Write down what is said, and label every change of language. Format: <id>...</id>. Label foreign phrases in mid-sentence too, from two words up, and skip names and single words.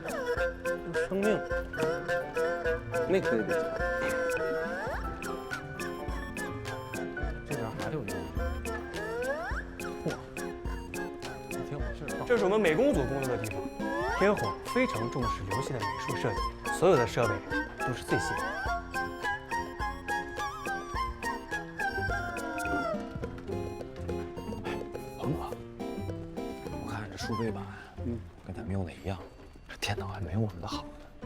<zh>生命，那可以得交。這邊還有一個。嚯，挺有事兒。這是我們美工組工作的地方。天火非常重視遊戲的美術設計，所有的設備都是最新的。王哥，我看這數位板，跟咱們用的一樣，這電腦還沒我們的好呢。</zh>